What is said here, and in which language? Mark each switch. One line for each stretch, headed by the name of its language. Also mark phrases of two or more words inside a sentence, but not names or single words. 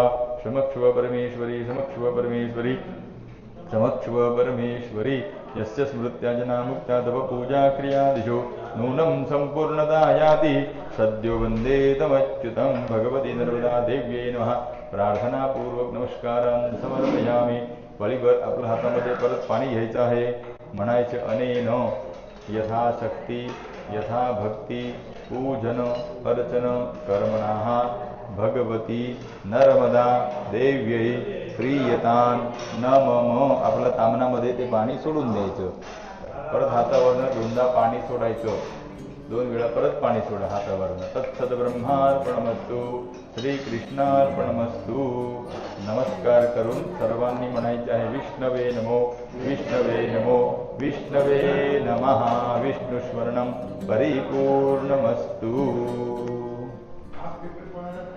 Sanskrit: क्षमस्व परमेश्वरी क्षमस्व परमेश्वरी क्षमस्व परमेश्वरी। यस्य स्मृत्या जना मुक्ता तव पूजा क्रियादिषु नूनं संपूर्णता याति सद्यो वन्दे तमच्युतं। भगवती नर्मदा देव्यै नमः। प्रार्थनापूर्वक नमस्कारान् समर्पयामि।
Marathi: पळीभर आपल्या हातामध्ये परत पाणी घ्यायचं आहे।
Sanskrit: म्हणायचे अनेन यथाशक्ती यथा भक्ती पूजन अर्चन कर्मणाः भगवती नर्मदा देव्यै प्रियतान नमः।
Marathi: आपल्या तामनामध्ये ते पाणी सोडून द्यायचं। परत हातावरनं दोनदा पाणी सोडायचं। 2 वेळा परत पाणी सोडा हातावरनं।
Sanskrit: तत्सत ब्रह्मार्पणमस्तु श्रीकृष्णार्पणमस्तु।
Marathi: नमस्कार करून सर्वांनी म्हणायचे आहे
Sanskrit: विष्णवे नमो विष्णवे नमो विष्णवे नमः। विष्णुस्मरणं परिपूर्णमस्तु।